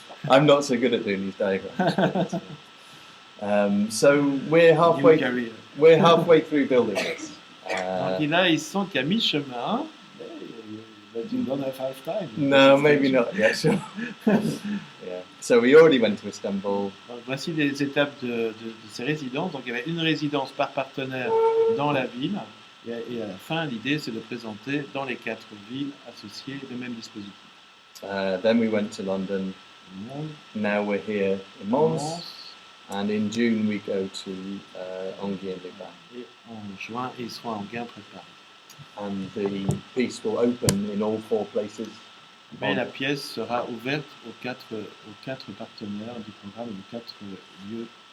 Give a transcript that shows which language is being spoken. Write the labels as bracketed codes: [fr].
[en] I'm not so good at doing these diagrams. So we're halfway through building this. [fr] Donc là, ils sentent qu'à mi-chemin, [en] but you don't have half time. No, maybe not. Yeah, sure. Yeah. So we already went to Istanbul. [fr] Donc, voici les étapes de ces résidences. Donc il y avait une résidence par partenaire dans la ville. Et à la fin, l'idée, c'est de présenter dans les 4 villes associées le même dispositif. [en] Then we went to London. Now we're here in Mons. And in June we go to Enghien et Bain. [fr] Et en juin, ils seront à Enghien près de Paris. [en] And the piece will open in all 4 places. [fr] Mais la pièce sera ouverte aux 4 partenaires du programme, aux 4 lieux.